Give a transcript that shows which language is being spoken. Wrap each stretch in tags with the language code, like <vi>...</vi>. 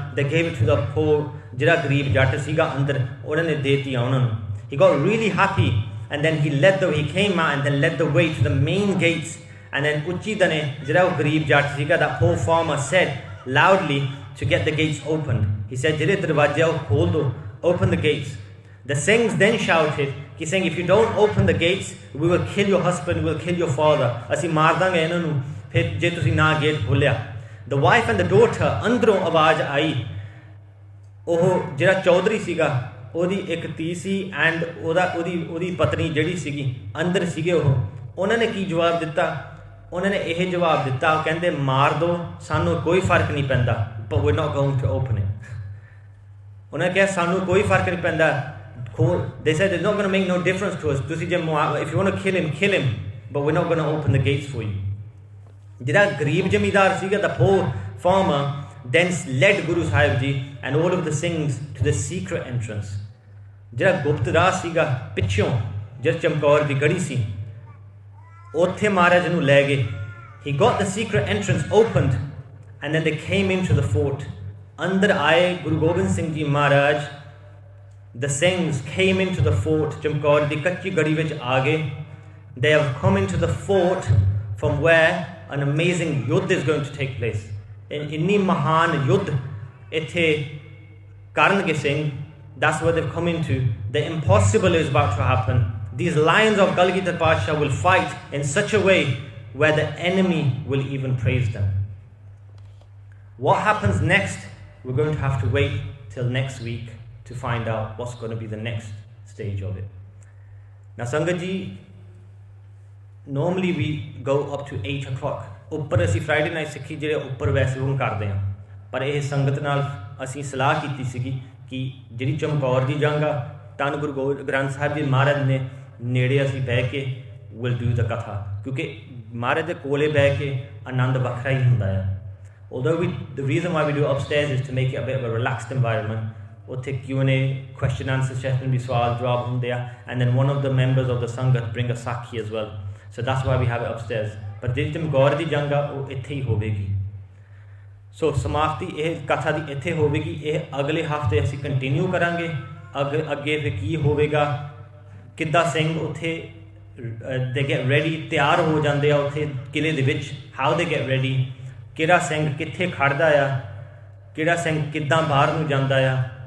<en>They gave it to the poor,</en> <pa>ਜਿਹੜਾ ਗਰੀਬ ਜੱਟ ਸੀਗਾ ਅੰਦਰ, ਉਹਨਾਂ ਨੇ ਦੇਤੀਆਂ ਉਹਨਾਂ ਨੂੰ.</pa> <en>He got really happy and then he came out and then led the way to the main gates. And then</en> <pa>ਉੱਚੀ ਦਨੇ ਜਿਹੜਾ ਉਹ ਗਰੀਬ ਜੱਟ ਸੀਗਾ,</pa> <en>that poor farmer, said loudly to get the gates opened. He said,</en> <pa>ਜਿਹੜੇ ਦਰਵਾਜ਼ੇ ਉਹ ਖੋਲ ਦੋ,</pa> <en>open the gates. The Singhs then shouted, saying, if you don't open the gates, we will kill your husband, we will kill your father.</en> <pa>ਅਸੀਂ ਮਾਰ ਦਾਂਗੇ ਇਹਨਾਂ ਨੂੰ ਫਿਰ ਜੇ ਤੁਸੀਂ ਨਾ ਗੇਟ ਖੋਲਿਆ.</pa> <en>The wife and the daughter,</en> <pa>ਅੰਦਰੋਂ ਆਵਾਜ਼ ਆਈ. ਉਹ ਜਿਹੜਾ ਚੌਧਰੀ ਸੀਗਾ, ਉਹਦੀ ਇੱਕ ਧੀ ਸੀ and ਉਹਦੀ ਪਤਨੀ ਜਿਹੜੀ ਸੀਗੀ ਅੰਦਰ ਸੀਗੇ. ਉਹਨਾਂ ਨੇ ਕੀ ਜਵਾਬ ਦਿੱਤਾ? ਉਹਨਾਂ ਨੇ ਇਹ ਜਵਾਬ ਦਿੱਤਾ, ਉਹ ਕਹਿੰਦੇ ਮਾਰ ਦੋ, ਸਾਨੂੰ ਕੋਈ ਫਰਕ ਨਹੀਂ ਪੈਂਦਾ,</pa> <en>but we're not going to open it.</en> <pa>ਉਹਨਾਂ ਨੇ ਕਿਹਾ ਸਾਨੂੰ ਕੋਈ ਫਰਕ ਨਹੀਂ ਪੈਂਦਾ.</pa> <en>They said it's not going to make no difference to us. If you want to kill him, but we're not going to open the gates for you.</en> <pa>ਜਿਹੜਾ ਗਰੀਬ ਜ਼ਮੀਂਦਾਰ ਸੀਗਾ,</pa> <en>the poor farmer, then led Guru Sahib Ji and all of the Singhs to the secret entrance.</en> <pa>ਜਿਹੜਾ ਗੁਪਤ ਰਾਹ ਸੀਗਾ ਪਿੱਛੋਂ ਜਿਹੜਾ ਚਮਕੌਰ ਦੀ ਗੜੀ ਸੀ ਉੱਥੇ ਮਹਾਰਾਜ ਨੂੰ ਲੈ ਗਏ.</pa> <en>He got the secret entrance opened and then they came into the fort.</en> <pa>ਅੰਦਰ ਆਏ ਗੁਰੂ ਗੋਬਿੰਦ ਸਿੰਘ ਜੀ ਮਹਾਰਾਜ.</pa> <en>The Singhs came into the fort.</en> <pa>Chamkaur ਦੀ ਕੱਚੀ ਗੜੀ ਵਿੱਚ ਆ ਗਏ.</pa> <en>They have come into the fort from where an amazing yudh is going to take place.</en> <pa>ਇੰਨੀ ਮਹਾਨ ਯੁੱਧ ਇੱਥੇ ਕਰਨਗੇ Singh.</pa> <en>That's what they've come into. The impossible is about to happen. These lions of Galgita Pasha will fight in such a way where the enemy will even praise them. What happens next? We're going to have to wait till next week to find out what's going to be the next stage of it. Now Sangat ji, normally we go up to 8 o'clock.</en> <pa>ਉੱਪਰ ਅਸੀਂ Friday night ਸਿੱਖੀ ਜਿਹੜੇ ਉੱਪਰ ਵੈਸੇ ਉਹ ਕਰਦੇ ਹਾਂ, ਪਰ ਇਹ ਸੰਗਤ ਨਾਲ ਅਸੀਂ ਸਲਾਹ ਕੀਤੀ ਸੀਗੀ ਕਿ ਜਿਹੜੀ ਚਮਕੌਰ ਦੀ ਜੰਗ ਆ ਧੰਨ ਗੁਰੂ ਗ੍ਰੰਥ ਸਾਹਿਬ ਜੀ ਮਹਾਰਾਜ ਨੇ ਨੇੜੇ ਅਸੀਂ ਬਹਿ ਕੇ</pa> <en>will do the</en> <pa>ਕਥਾ, ਕਿਉਂਕਿ ਮਹਾਰਾਜ ਦੇ ਕੋਲੇ ਬਹਿ ਕੇ ਆਨੰਦ ਵੱਖਰਾ ਹੀ ਹੁੰਦਾ ਆ.</pa> <en>Although the reason why we do upstairs is to make it a bit of a relaxed environment. ਉੱਥੇ Q&A, question answer session</en> <pa>ਵੀ ਸਵਾਲ ਜਵਾਬ ਹੁੰਦੇ ਆ,</pa> <en>and then one of the members of the Sangat bring a Sakhi as well. So that's why we have it upstairs.</en> <pa>ਪਰ ਜਿਹੜੀ ਚਮਕੌਰ ਦੀ ਜੰਗ ਆ ਉਹ ਇੱਥੇ ਹੀ ਹੋਵੇਗੀ. ਸੋ ਸਮਾਪਤੀ ਇਹ ਕਥਾ ਦੀ ਇੱਥੇ ਹੋਵੇਗੀ. ਇਹ ਅਗਲੇ ਹਫ਼ਤੇ ਅਸੀਂ ਕੰਟੀਨਿਊ ਕਰਾਂਗੇ. ਅੱਗੇ ਫਿਰ ਕੀ ਹੋਵੇਗਾ, ਕਿੱਦਾਂ ਸਿੰਘ ਉੱਥੇ ਦੇ</pa> <en>get ready</en> <pa>ਤਿਆਰ ਹੋ ਜਾਂਦੇ ਆ ਉੱਥੇ ਕਿਲੇ ਦੇ ਵਿੱਚ,</pa> <en>how they get ready,</en> <pa>ਕਿਹੜਾ ਸਿੰਘ ਕਿੱਥੇ ਖੜਦਾ ਆ, ਕਿਹੜਾ ਸਿੰਘ ਕਿੱਦਾਂ ਬਾਹਰ ਨੂੰ ਜਾਂਦਾ ਆ.</pa>